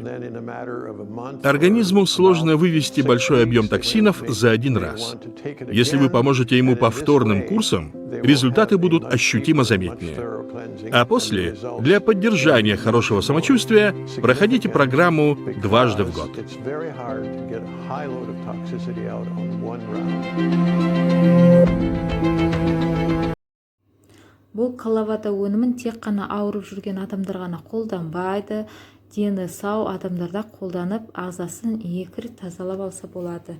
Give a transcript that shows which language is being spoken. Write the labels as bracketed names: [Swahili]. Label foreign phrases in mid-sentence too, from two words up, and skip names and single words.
[Russian] Организму сложно вывести большой объем токсинов за один раз. Если вы поможете ему повторным курсом, результаты будут ощутимо заметнее. А после, для поддержания хорошего самочувствия, проходите программу 2 раза в год. [Kazakh] Бұл Kalavada өнімін тек қана ауырып жүрген адамдар ғана қолданбайды. Дені сау адамдарда қолданып, ағзасын 2 рет тазалап алса болады.